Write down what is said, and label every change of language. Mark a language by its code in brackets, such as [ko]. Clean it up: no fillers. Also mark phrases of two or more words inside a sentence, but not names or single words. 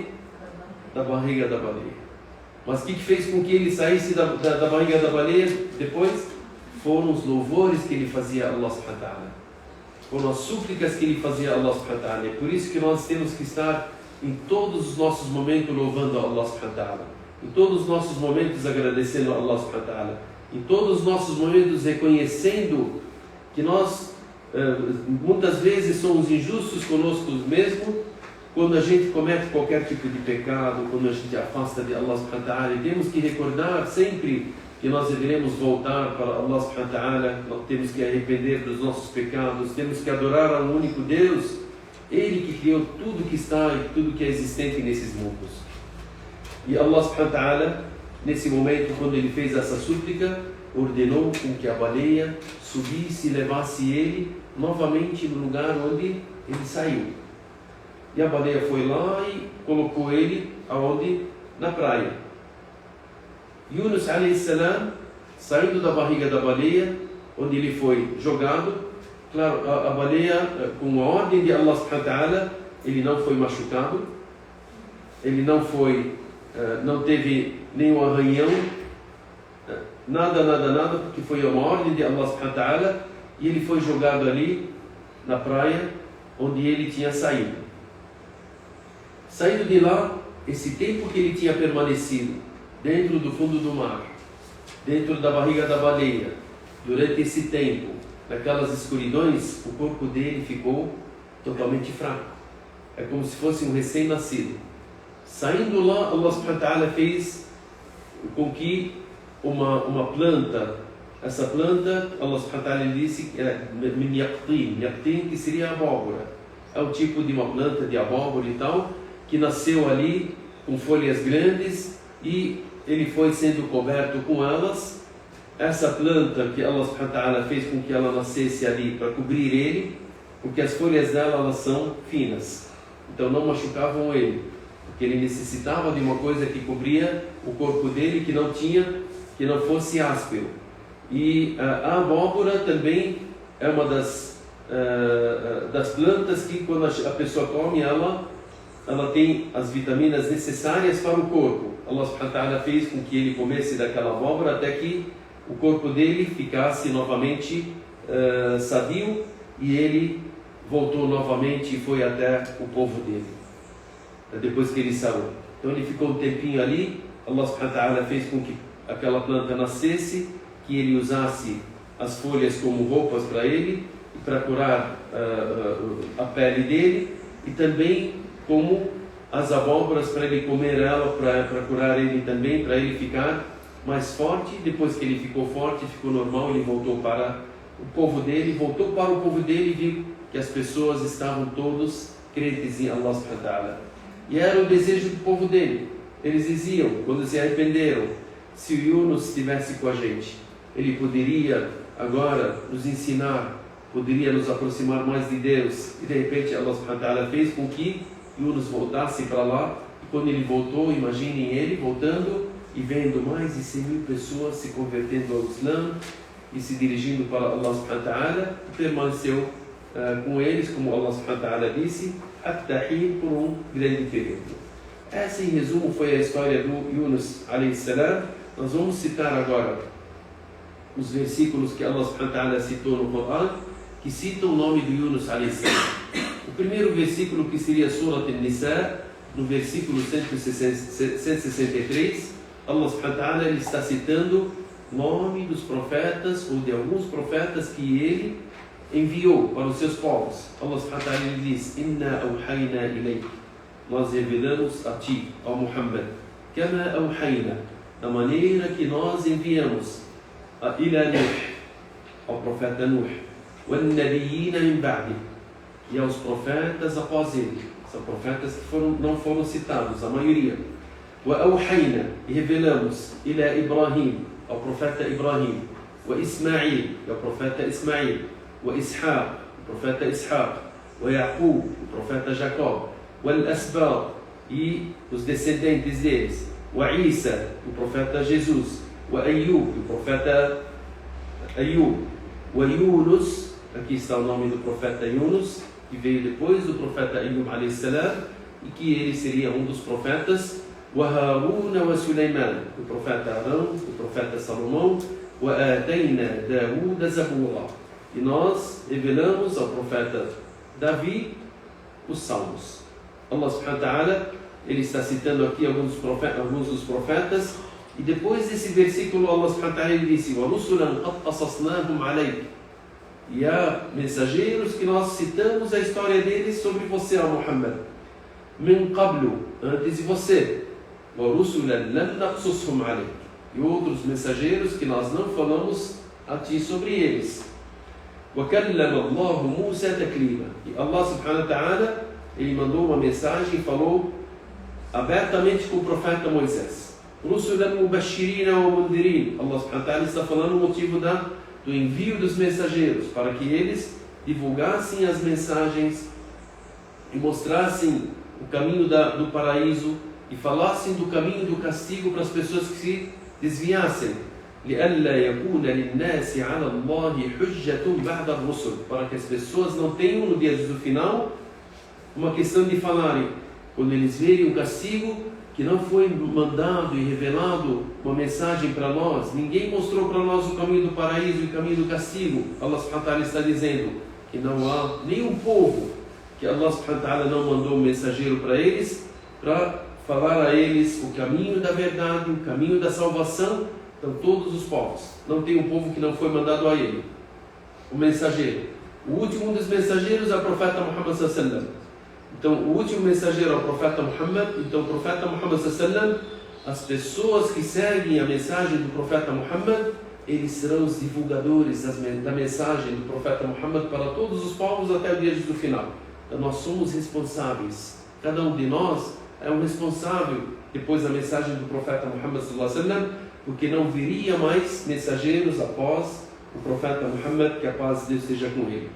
[pt] Da barriga da baleia. Mas o que fez com que ele saísse da barriga da baleia depois? Foram os louvores que ele fazia a [ar] الله سبحانه وتعالى. [pt] Foram as súplicas que ele fazia a [ar] الله سبحانه وتعالى. [pt] É por isso que nós temos que estar em todos os nossos momentos louvando a [ar] الله سبحانه وتعالى. [pt] Em todos os nossos momentos agradecendo a [ar] الله سبحانه وتعالى. [pt] Em todos os nossos momentos reconhecendo que nós muitas vezes somos injustos conosco mesmo, quando a gente comete qualquer tipo de pecado, quando a gente afasta de [ar] الله سبحانه وتعالى. [pt] E temos que recordar sempre que nós deveremos voltar para [ar] الله سبحانه وتعالى, [pt] nós temos que arrepender dos nossos pecados, temos que adorar ao único Deus, Ele que criou tudo que está e tudo que é existente nesses mundos. E [ar] الله سبحانه وتعالى, [pt] nesse momento, quando ele fez essa súplica, ordenou com que a baleia subisse e levasse ele novamente no lugar onde ele saiu. E a baleia foi lá e colocou ele aonde? Na praia. Yunus [ar] عليه السلام, [pt] saindo da barriga da baleia, onde ele foi jogado, claro, a baleia, com a ordem de [ar] الله سبحانه وتعالى, [pt] ele não foi machucado, ele não teve nenhum arranhão, nada, porque foi uma ordem de [ar] الله سبحانه وتعالى, [pt] e ele foi jogado ali na praia onde ele tinha saído. Saindo de lá, esse tempo que ele tinha permanecido dentro do fundo do mar, dentro da barriga da baleia, durante esse tempo, naquelas escuridões, o corpo dele ficou totalmente fraco. É como se fosse um recém-nascido. Saindo lá, [ar] الله سبحانه وتعالى [pt] fez com que uma planta, essa planta, [ar] الله سبحانه وتعالى [pt] disse que era yaqtin, que seria abóbora. É um tipo de uma planta de abóbora e tal, que nasceu ali com folhas grandes e ele foi sendo coberto com elas. Essa planta que [ar] الله سبحانه وتعالى [pt] fez com que ela nascesse ali para cobrir ele, porque as folhas dela elas são finas, então não machucavam ele, porque ele necessitava de uma coisa que cobria o corpo dele, que não fosse áspero. E a abóbora também é uma das plantas que quando a pessoa come ela tem as vitaminas necessárias para o corpo. [ar] الله سبحانه وتعالى [pt] fez com que ele comesse daquela abóbora até que o corpo dele ficasse novamente sadio, e ele voltou novamente e foi até o povo dele, depois que ele saiu. Então ele ficou um tempinho ali. [ar] الله سبحانه وتعالى [pt] fez com que aquela planta nascesse, que ele usasse as folhas como roupas para ele, e para curar a pele dele, e também como as abóboras para ele comer ela, para curar ele também, para ele ficar mais forte. Depois que ele ficou forte, ficou normal, ele voltou para o povo dele, e viu que as pessoas estavam todos crentes em [ar] الله سبحانه وتعالى. [pt] E era o desejo do povo dele. Eles diziam, quando se arrependeram, se o Yunus estivesse com a gente, ele poderia agora nos ensinar, poderia nos aproximar mais de Deus. E de repente [ar] الله سبحانه وتعالى [pt] fez com que Yunus voltasse para lá. E quando ele voltou, imaginem ele voltando e vendo mais de 100.000 pessoas se convertendo ao Islã e se dirigindo para [ar] الله سبحانه وتعالى, [pt] e permaneceu com eles, como [ar] الله سبحانه وتعالى [pt] disse, at-tahim, por um grande período. Essa, em resumo, foi a história do Yunus [ar] عليه السلام. [pt] Nós vamos citar agora os versículos que [ar] الله سبحانه وتعالى [pt] citou no Coran, que citam o nome do Yunus [ar] عليه السلام. [pt] O primeiro versículo, que seria Surat An-Nisa, no versículo 163, [ar] الله سبحانه وتعالى [pt] ele está citando o nome dos profetas, ou de alguns profetas que ele enviou para os seus povos. [ar] الله سبحانه وتعالى [pt] ele diz: [ar] إنا أوحينا إليك, [pt] nós revelamos a ti, ao Muhammad, [ar] كما أوحينا, [pt] da maneira que nós enviamos a [ar] إلى نوح, [pt] ao profeta Nuh, [ar] والنبيين من بعد, [pt] e aos profetas após ele. São profetas que não foram citados, a maioria. [ar] وأوحينا, [pt] e revelamos [ar] إلى إبراهيم, [pt] ao profeta Ibrahim, [ar] وإسماعيل, [pt] e ao profeta Ismail, [ar] وإسحاق, [pt] o profeta Ishaq, wa Yaqub, o profeta Jacob, [ar] والأسباط, [pt] e os descendentes deles, [ar] وعيسى, [pt] o profeta Jesus, [ar] و أيوب, [pt] o profeta Ayyub, [ar] ويونس, [pt] aqui está o nome do profeta Yunus, que veio depois do profeta Ayyub [ar] عليه السلام, [pt] e que ele seria um dos profetas, [ar] وهارون وسليمان, [pt] o profeta Arão, o profeta Salomão, [ar] وآتينا داود زبورا, [pt] e nós revelamos ao profeta Davi os salmos. [ar] الله سبحانه وتعالى [pt] ele está citando aqui alguns dos profetas, e depois desse versículo [ar] الله سبحانه وتعالى [pt] ele disse: [ar] ورسلا قد قصصناهم عليك, [pt] e há mensageiros que nós citamos a história deles sobre você, ó Muhammad, [ar] من قبل, [pt] antes de você, [ar] ورسلا لم نقصصهم عليك, [pt] e outros mensageiros que nós não falamos a ti sobre eles. [ar] وكلم الله موسى تكليما, [pt] e [ar] الله سبحانه وتعالى [pt] ele mandou uma mensagem e falou abertamente com o profeta Moisés. [ar] رسلا مبشرين ومنذرين, الله سبحانه وتعالى [pt] está falando o motivo do envio dos mensageiros, para que eles divulgassem as mensagens e mostrassem o caminho do paraíso e falassem do caminho do castigo para as pessoas que se desviassem. [ar] لِأَلَّا يَكُونَ لِلنَّاسِ عَلَى اللَّهِ حُجَّةٌ بَعْدَ الرُّسُلِ, [pt] para que as pessoas não tenham no dia do final uma questão de falarem, quando eles verem o castigo, que não foi mandado e revelado uma mensagem para nós, ninguém mostrou para nós o caminho do paraíso e o caminho do castigo. [ar] الله سبحانه وتعالى [pt] está dizendo que não há nenhum povo que [ar] الله سبحانه وتعالى [pt] não mandou um mensageiro para eles, para falar a eles o caminho da verdade, o caminho da salvação. Então todos os povos, não tem um povo que não foi mandado a ele o mensageiro. O último dos mensageiros é o profeta Muhammad [ar] صلى الله عليه وسلم. [pt] Então o último mensageiro é o profeta Muhammad. Então o profeta Muhammad [ar] صلى الله عليه وسلم, [pt] as pessoas que seguem a mensagem do profeta Muhammad, eles serão os divulgadores da mensagem do profeta Muhammad para todos os povos até o dia do final. Então nós somos responsáveis, cada um de nós é um responsável depois da mensagem do profeta Muhammad [ar] صلى الله عليه وسلم, [pt] porque não viria mais mensageiros após o profeta Muhammad, que a paz de Deus esteja com ele.